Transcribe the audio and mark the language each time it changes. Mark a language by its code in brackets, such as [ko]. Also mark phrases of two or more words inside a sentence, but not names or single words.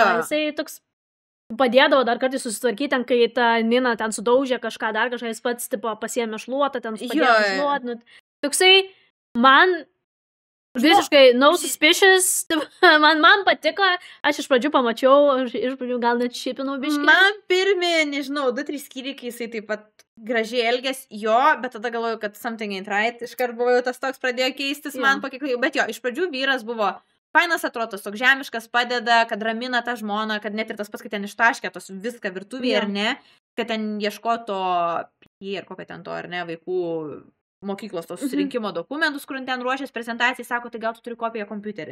[lt] Jisai toks padėdavo dar kartais susitvarkyti, ten, kai ta Nina ten sudaužė kažką, dar kažką, jis pats tipo, pasiėmė šluotą, ten padėjo šluotą. Nu, toksai, man... Visiškai [en] no suspicious, [lt] man patiko, aš iš pradžių pamačiau, iš pradžių gal net šipinau biškį. Man pirmi, nežinau, 2-3 skyriai, kai jisai taip pat gražiai elgės jo, bet tada galvoju, kad [en] something ain't right, [lt] iškart buvo tas toks pradėjo keistis man pakiklai, bet jo, iš pradžių vyras buvo fainas atrodo, toks žemiškas, padeda, kad ramina tą žmoną, kad net ir tas pats, kad ten ištaškė tos viską virtuvėje ar ne, kad ten ieškoto ir kokio ten to ar ne vaikų mokyklos tos susirinkimo dokumentus, kur ten ruošės prezentacijai, sako, tai gal tu turi kopiją kompiuterį.